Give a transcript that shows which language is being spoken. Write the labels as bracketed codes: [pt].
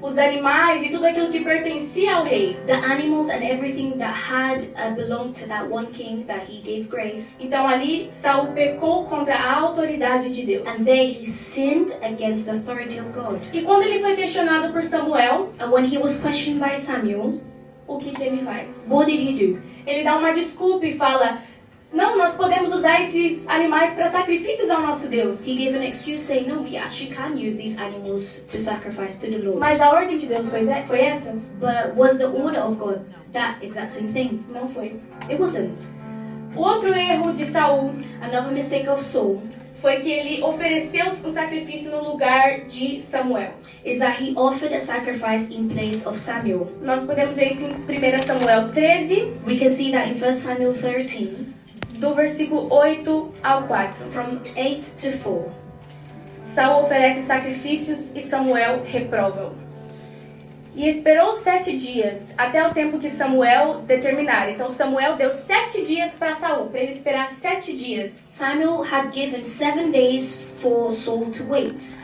[pt] Os animais e tudo aquilo que pertencia ao rei. [en] The animals and everything that had belonged to that one king that he gave grace. [pt] Então ali Saul pecou contra a autoridade de Deus. [en] And there he sinned against the authority of God. [pt] E quando ele foi questionado por Samuel, [en] And when he was questioned by Samuel, [pt] o que ele faz? [en] what did he do? [pt] Ele dá uma desculpa e fala: não, nós podemos usar esses animais para sacrifícios ao nosso Deus. [en] He gave an excuse saying, no, we actually can use these animals to sacrifice to the Lord. [pt] Mas a ordem de Deus foi essa? [en] But was the order of God that exact same thing? [pt] Não foi. [en] It wasn't. [pt] O outro erro de Saul [en] Another mistake of Saul [pt] foi que ele ofereceu um sacrifício no lugar de Samuel. [en] is that he offered a sacrifice in place of Samuel. [pt] Nós podemos ver isso em 1 Samuel 13, [en] We can see that in 1 Samuel 13, [pt] do versículo 8 ao 4. [en] from 8 to 4. [pt] Saul oferece sacrifícios e Samuel reprova-o. E esperou 7 dias, até o tempo que Samuel determinar. Então Samuel deu 7 dias para Saul, para ele esperar 7 dias. [en] Samuel had given 7 days for Saul to wait.